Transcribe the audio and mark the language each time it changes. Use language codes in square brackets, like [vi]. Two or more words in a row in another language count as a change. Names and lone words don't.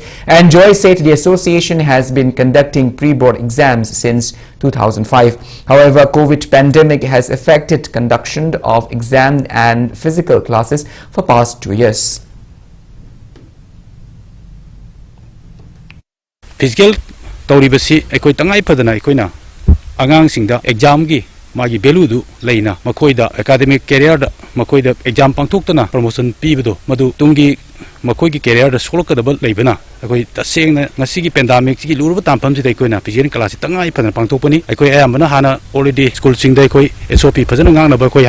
[en] And Joy said the association has been conducting pre-board exams since 2005. However, COVID pandemic has affected conduction of exam and physical classes for past 2 years. [mni] Physical tauribasi ekoi tangai padana ekoina angang singda exam gi magi value du leina makoida [en] academic career [mni] da makoida exam pangthoktana promotion pibdo madu tungi makoigi career da solokadabal leibana akoi tasengna ngasigi pandemic gi luruba tampam si daikoina [en] physical class [mni] tangai padana pangthokpani akoi ayamana hana [en] already school [mni] singda akoi SOP phajana ngang na ba koi